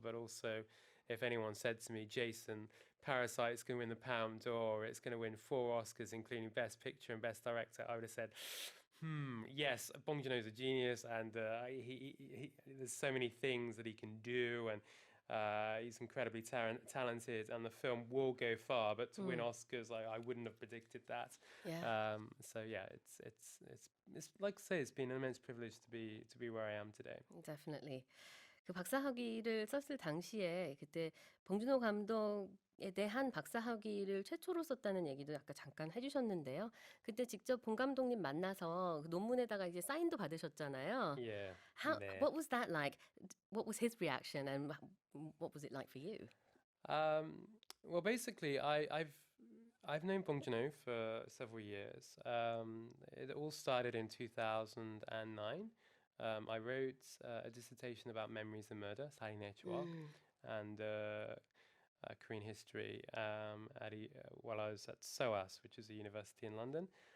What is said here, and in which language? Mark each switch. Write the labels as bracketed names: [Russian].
[English] But also, if anyone said to me, Jason, Parasite's going to win the Palme d'Or, it's going to win 4 Oscars, including Best Picture and Best Director, I would have said, yes, Bong Joon-ho's a genius, and he there's so many things that he can do, and he's incredibly talented, and the film will go far. But to win Oscars, I wouldn't have predicted that. So yeah, it's like I say, it's been an immense privilege to be where I am today. Definitely. [Korean] 그 박사학위를 썼을 당시에 그때 봉준호 감독에 대한 박사학위를 최초로 썼다는 얘기도 아까 잠깐 해주셨는데요. 그때 직접 봉 감독님 만나서 그 논문에다가 이제 사인도 받으셨잖아요. [English] Yeah. What was that like? What was his reaction, and what was it like for you? Well, basically, I've known Bong Joon-ho for several years. It all started in 2009. I wrote a dissertation about memories and murder, 살인의 추억, and Korean history while I was at SOAS, which is a university in London.